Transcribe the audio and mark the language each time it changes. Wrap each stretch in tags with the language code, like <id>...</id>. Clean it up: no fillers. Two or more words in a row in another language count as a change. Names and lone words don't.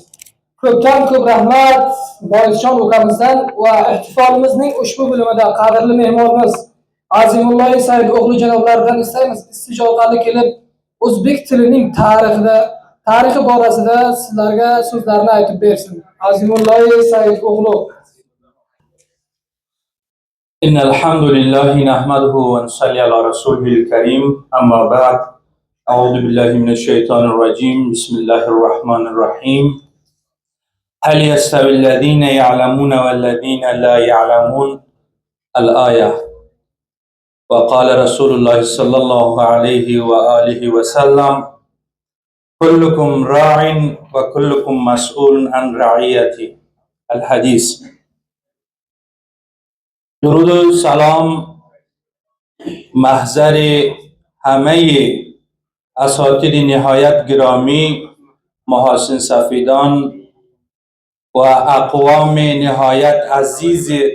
<uz>Ko'pdan ko'p rahmat Boyishjon ukamizdan va ihtifolimizning ushbu bo'limida qadrli mehmonimiz Azimulloh Said o'g'li janoblaridan istaymiz istijoqali kelib o'zbek tilining tarixi borasida sizlarga so'zlarni aytib bersin. Azimulloh Said o'g'li.</uz> <ar>إن الحمد لله نحمده ونصلي على الرسول الكريم. أما بعد. أعوذ بالله من الشيطان الرجيم. بسم الله الرحمن الرحيم. هل يستوي الذين يعلمون والذين لا يعلمون. الآية. وقال رسول الله صلى الله عليه وآله وسلم كلكم راع وكلكم مسؤول عن رعيته. الحديث.</ar> <fa>درود و سلام محضر همه اساتید نهایت گرامی، محاسن سفیدان و اقوام نهایت عزیز</fa>